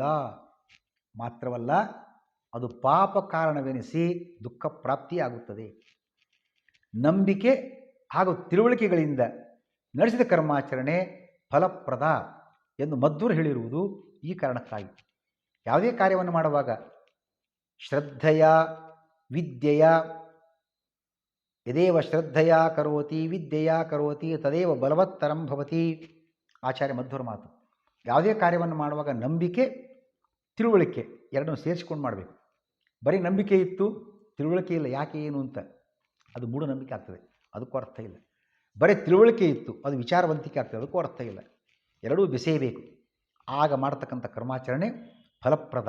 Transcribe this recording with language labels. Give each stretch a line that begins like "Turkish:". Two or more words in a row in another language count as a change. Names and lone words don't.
Kannada: ಮಾತ್ರವಲ್ಲ, ಅದು ಪಾಪ ಕಾರಣವೆನಿಸಿ ದುಃಖ ಪ್ರಾಪ್ತಿಯಾಗುತ್ತದೆ. ನಂಬಿಕೆ ಹಾಗೂ ತಿಳುವಳಿಕೆಗಳಿಂದ ನಡೆಸಿದ ಕರ್ಮಾಚರಣೆ ಫಲಪ್ರದ ಎಂದು ಮಧ್ವರು ಹೇಳಿರುವುದು ಈ ಕಾರಣಕ್ಕಾಗಿ. ಯಾವುದೇ ಕಾರ್ಯವನ್ನು ಮಾಡುವಾಗ
Sanskrit: ಶ್ರದ್ಧೆಯ ವಿದ್ಯೆಯ ಯದೇವ ಶ್ರದ್ಧೆಯ ಕರೋತಿ ವಿದ್ಯೆಯ ಕರೋತಿ ತದೇವ ಬಲವತ್ತರಂ ಭವತಿ,
Kannada: ಆಚಾರ್ಯ ಮಧ್ವರ ಮಾತು. ಯಾವುದೇ ಕಾರ್ಯವನ್ನು ಮಾಡುವಾಗ ನಂಬಿಕೆ ತಿಳುವಳಿಕೆ ಎರಡನ್ನು ಸೇರಿಸಿಕೊಂಡು ಮಾಡಬೇಕು. ಬರೀ ನಂಬಿಕೆ ಇತ್ತು, ತಿಳುವಳಿಕೆ ಇಲ್ಲ, ಯಾಕೆ ಏನು ಅಂತ, ಅದು ಮೂಢನಂಬಿಕೆ ಆಗ್ತದೆ, ಅದಕ್ಕೂ ಅರ್ಥ ಇಲ್ಲ. ಬರೀ ತಿಳುವಳಿಕೆ ಇತ್ತು, ಅದು ವಿಚಾರವಂತಿಕೆ ಆಗ್ತದೆ, ಅದಕ್ಕೂ ಅರ್ಥ ಇಲ್ಲ. ಎರಡೂ ಬೆಸೆಯಬೇಕು. ಆಗ ಮಾಡತಕ್ಕಂಥ ಕರ್ಮಾಚರಣೆ ಫಲಪ್ರದ.